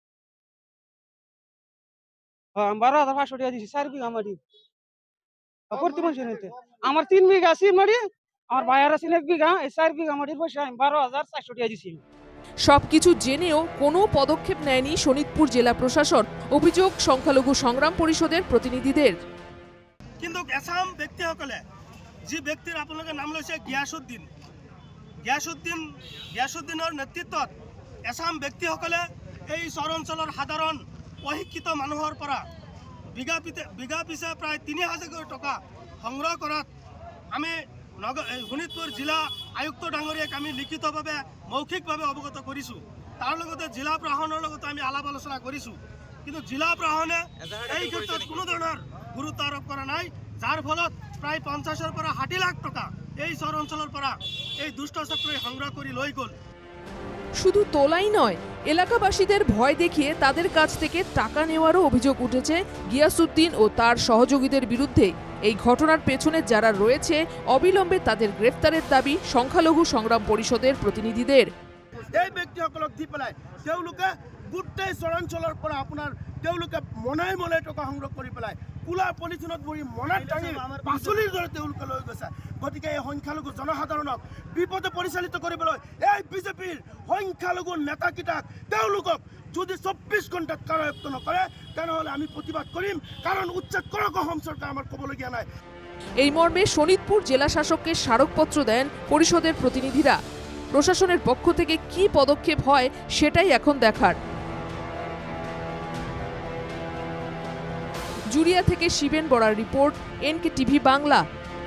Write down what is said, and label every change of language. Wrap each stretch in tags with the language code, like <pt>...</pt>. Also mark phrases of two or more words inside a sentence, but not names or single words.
<bn>12,500 টিয়া দিছি 4 বিঘা মাটি প্রতি মানুষের নিতে। আমার 3 বিঘা আছে মাটি, আমার ভাইয়ার আছে 1 বিঘা, এই 4 বিঘা মাটির পয়সা আমি 12,400 টাকা দিছি। সবকিছু জেনেও কোনো পদক্ষেপ নেয়নি শোনিতপুর জেলা প্রশাসন। অভিযোগ সংখ্যালঘু সংগ্রাম পরিষদের প্রতিনিধিদের।</bn> <as>কিন্তু এছাম ব্যক্তিসকলে যি ব্যক্তিৰ আপোনালোকে নাম লৈছে গিয়াসউদ্দিনৰ নেতৃত্বত এছাম ব্যক্তিসকলে এই চৰ অঞ্চলৰ সাধাৰণ অশিক্ষিত মানুহৰ পৰা বিঘা পিছে প্ৰায় 3,000 টকা সংগ্ৰহ কৰাত আমি শোণিতপুৰ জিলা আয়ুক্ত ডাঙৰীয়াক আমি লিখিতভাৱে মৌখিকভাৱে অৱগত কৰিছোঁ। তাৰ লগতে জিলা প্ৰশাসনৰ লগতে আমি আলাপ আলোচনা কৰিছোঁ, কিন্তু জিলা প্ৰশাসনে এই ক্ষেত্ৰত কোনো ধৰণৰ গুৰুত্ব আৰোপ কৰা নাই, যাৰ ফলত প্ৰায় 50,000 পৰা 60 লাখ টকা এই চৰ অঞ্চলৰ পৰা এই দুষ্ট চক্ৰই সংগ্ৰহ কৰি লৈ গ'ল।</as> <bn>শুধু তোলাই নয়, এলাকাবাসীদের ভয় দেখিয়ে তাদের কাছ থেকে টাকা নেওয়ারও অভিযোগ উঠেছে গিয়াসউদ্দিন ও তার সহযোগীদের বিরুদ্ধে। এই ঘটনার পেছনে যারা রয়েছে অবিলম্বে তাদের গ্রেফতারের দাবি সংখ্যালঘু সংগ্রাম পরিষদের প্রতিনিধিদের।</bn> <as>এই ব্যক্তিসকলক দি পেলাই তেওঁলোকে গোটেই চৰাঞ্চলৰ পৰা আপোনাৰ তেওঁলোকে মনাই টকা সংগ্ৰহ কৰি পেলাই কোলা পলিথিনত ভৰি মনাত টাঙি পাচলিৰ দৰে তেওঁলোকে লৈ গৈছে। গতিকে এই সংখ্যালঘু জনসাধাৰণক বিপদে পৰিচালিত কৰিবলৈ এই বিজেপিৰ সংখ্যালঘু নেতাকেইটাক তেওঁলোকক যদি 24 ঘণ্টাত কাৰায়ত্ব নকৰে তেনেহ'লে আমি প্ৰতিবাদ কৰিম, কাৰণ উচ্ছেদ কৰক অসম চৰকাৰ আমাৰ ক'বলগীয়া নাই।</as> <bn>এই মর্মে শোনিতপুর জেলা শাসককে স্মারকপত্র দেন পরিষদের প্রতিনিধিরা। প্রশাসনের পক্ষ থেকে কি পদক্ষেপ হয় সেটাই এখন দেখার। জুরিয়া থেকে শিবেন বড়ার রিপোর্ট, NK টিভি বাংলা।</bn>